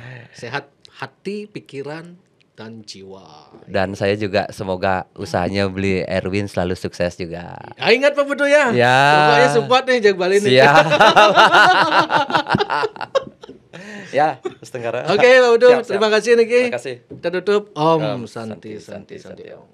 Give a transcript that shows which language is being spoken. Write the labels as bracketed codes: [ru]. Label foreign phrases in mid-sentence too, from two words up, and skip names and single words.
[id] Sehat hati, pikiran dan jiwa. Dan saya juga semoga usahanya beli Erwin selalu sukses juga. Ah, ingat Pak Putu ya. Ya. Pokoknya support nih Jag Bali nih. Siap. Ya, setengah. Oke Pak Putu, Siap, siap. terima kasih Niki. Terima kasih. Kita tutup Om [sa] Om Santi Santi, Santi Santi, Santi Santi. Om.